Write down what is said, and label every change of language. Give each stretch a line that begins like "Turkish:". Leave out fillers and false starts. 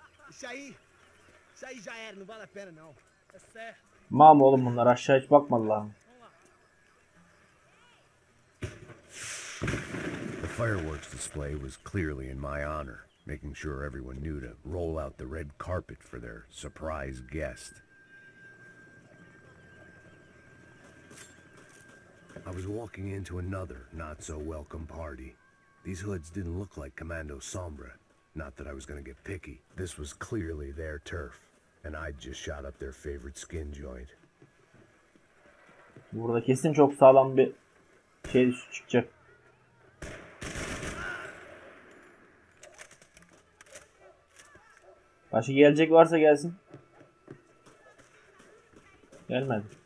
Portuguese: Isso aí já era, não vale a pena não. É certo.
Turkish: Mam oğlum, bunlar aşağı hiç bakmadılar mı?
English: The fireworks display was clearly in my honor, making sure everyone knew to roll out the red carpet for their surprise guest. I was walking into another not-so-welcome party. These hoods didn't look like Commando Sombra. Not that I was gonna get picky. This was clearly their turf, and I'd just shot up their favorite skin joint.
Turkish: Burada kesin çok sağlam bir şey çıkacak. Başka gelecek varsa gelsin. Gelmedi.